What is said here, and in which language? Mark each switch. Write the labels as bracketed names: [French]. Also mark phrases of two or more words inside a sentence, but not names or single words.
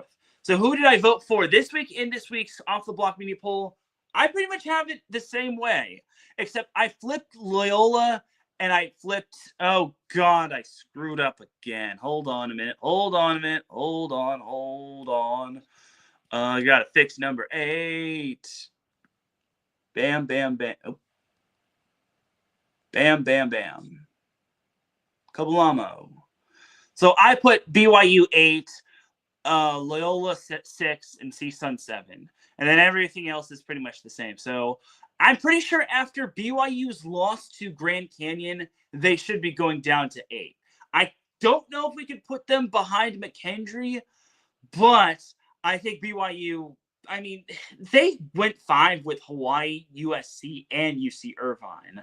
[English] So who did I vote for this week in this week's Off the Block media poll? I pretty much have it the same way, except I flipped Loyola and I flipped, oh God, I screwed up again. Hold on a minute. Hold on. I got to fix number 8. Bam, bam, bam. Oh. Bam, bam, bam. Kablamo. So I put BYU 8, Loyola 6, and CSUN 7. And then everything else is pretty much the same. So I'm pretty sure after BYU's loss to Grand Canyon, they should be going down to 8. I don't know if we could put them behind McKendree, but I think BYU, I mean, they went 5 with Hawaii, USC, and UC Irvine.